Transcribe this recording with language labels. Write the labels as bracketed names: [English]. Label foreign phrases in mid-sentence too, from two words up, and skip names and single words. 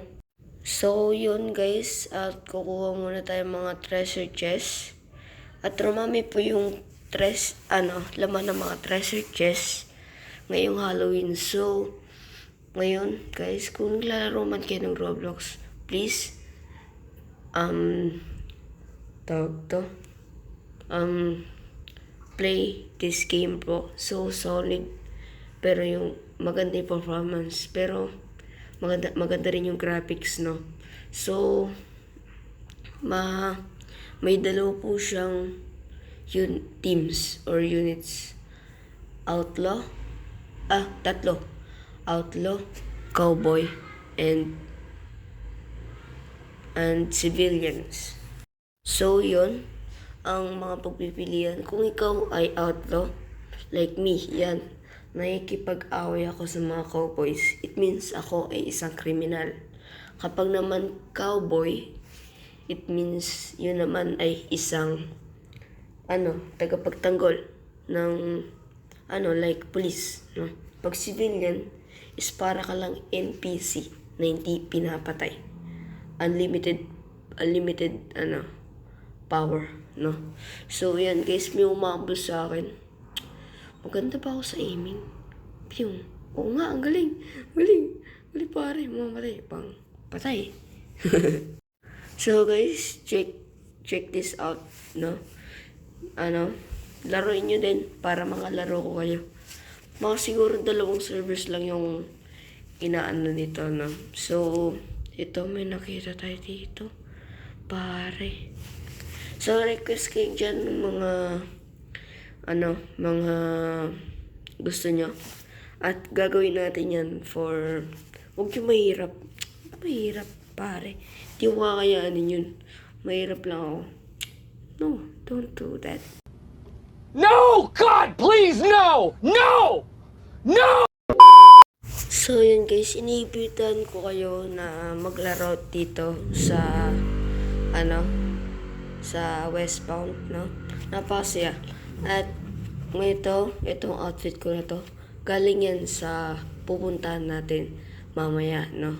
[Filipino] So, yun guys, at kukuha muna tayo mga [English] treasure chest. [Filipino] At rumami po yung laman ng mga [English] treasure chest [Filipino] ngayong Halloween. So, ngayon, guys, kung naglalaro man kayo ng Roblox, [English] please, play this game po. So solid. [Filipino] Pero yung maganda yung performance. Pero maganda rin yung graphics, no? So, may dalawa po siyang [English] teams or units. [Filipino] Tatlo. [English] Outlaw, cowboy, and civilians. [Filipino] So, yun ang mga pagpipilian. Kung ikaw ay outlaw, [English] like me, [Filipino] yan, nakikipag-away ako sa mga cowboys. [English] It means [Filipino] ako ay isang kriminal. Kapag naman cowboy, [English] it means [Filipino] yun naman ay isang tagapagtanggol ng like police, no? Pag civilian is para ka lang NPC na hindi pinapatay. [English] Unlimited power, no? [Filipino] So, yan guys, may umabot sa akin. Maganda pa ako sa aiming. Piyong. Oo nga, ang galing. Galing pare, mamatay. Pang patay. So, guys, [English] check this out, no? [Filipino] Laruin nyo din para laro ko kayo. Mga siguro 2 servers lang yung nito, no? So, ito, may nakita tayo dito. Pare. So, request kayo dyan ng mga gusto nyo. At gagawin natin yan for, huwag yung mahirap. Mahirap, pare. Di ko kakayaanin yun. Mahirap lang ako. [English] No, don't do that. No! God, please, no! No! No! [Filipino] So, yun guys, iniibitan ko kayo na maglaro dito sa, sa Westbound, no? Napakasaya. At itong outfit ko na to, galing yan sa pupuntahan natin mamaya, no?